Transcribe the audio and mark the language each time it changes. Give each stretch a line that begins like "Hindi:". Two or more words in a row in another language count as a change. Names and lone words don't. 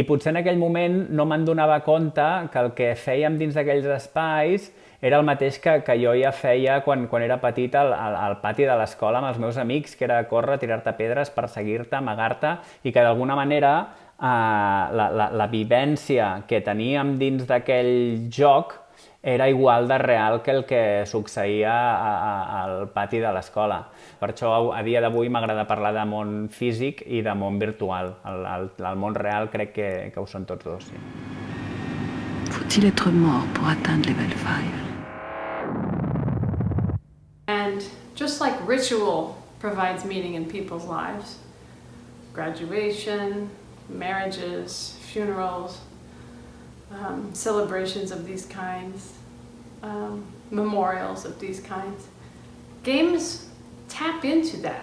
Catalan: potser en aquell moment no me'n donava compte que el que fèiem dins d'aquells espais era el mateix que jo ja feia quan era petit al pati de l'escola amb els meus amics, que era córrer, tirar-te pedres, perseguir-te, amagar-te, i que d'alguna manera la vivència que teníem dins d'aquell joc era igual de real que el que succeïa al pati de l'escola. Per això a dia d'avui m'agrada parlar de món físic i de món virtual. El món real crec que ho són tots dos. Sí.
French: Faut-il être mort pour atteindre level 5?
English: And just like ritual provides meaning in people's lives, graduation, marriages, funerals, celebrations of these kinds, memorials of these kinds, games tap into that.